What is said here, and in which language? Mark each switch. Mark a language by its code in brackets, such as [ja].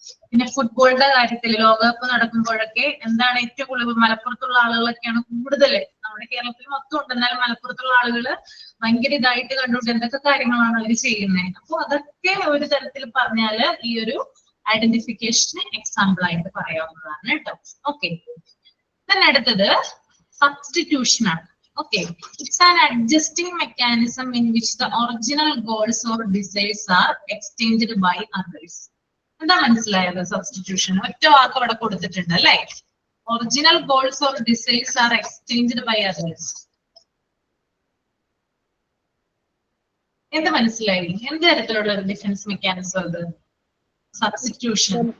[ml] പിന്നെ ഫുട്ബോളിന്റെ കാര്യത്തിൽ ലോകകപ്പ് നടക്കുമ്പോഴൊക്കെ എന്താണ് ഏറ്റവും കൂടുതൽ, മലപ്പുറത്തുള്ള ആളുകളൊക്കെയാണ് കൂടുതൽ, നമ്മുടെ കേരളത്തിൽ മൊത്തം ഉണ്ട്, എന്നാലും മലപ്പുറത്തുള്ള ആളുകൾ ഭയങ്കര ഇതായിട്ട് കണ്ടുകൊണ്ട് എന്തൊക്കെ കാര്യങ്ങളാണ് അവർ ചെയ്യുന്നത്. അപ്പൊ അതൊക്കെ ഒരു തരത്തിൽ പറഞ്ഞാല് ഈ ഒരു ഐഡന്റിഫിക്കേഷന് എക്സാമ്പിൾ ആയിട്ട് പറയാവുന്നതാണ് കേട്ടോ. ഓക്കെ, തന്നെ അടുത്തത് സബ്സ്റ്റിറ്റ്യൂഷൻ ആണ്. [en] Okay, it's an adjusting mechanism in which the original goals or desires are exchanged by others. [ml] എന്താ മനസ്സിലായത്? സബ്സ്റ്റിറ്റ്യൂഷൻ ഒറ്റ വാക്ക് അവിടെ കൊടുത്തിട്ടുണ്ട് അല്ലെ. [en] Original goals or desires are exchanged by others. [ml] എന്ത് മനസ്സിലായി? എന്ത് തരത്തിലുള്ള ഒരു ഡിഫൻസ് മെക്കാനിസം അത്? സബ്സ്റ്റിറ്റ്യൂഷൻ.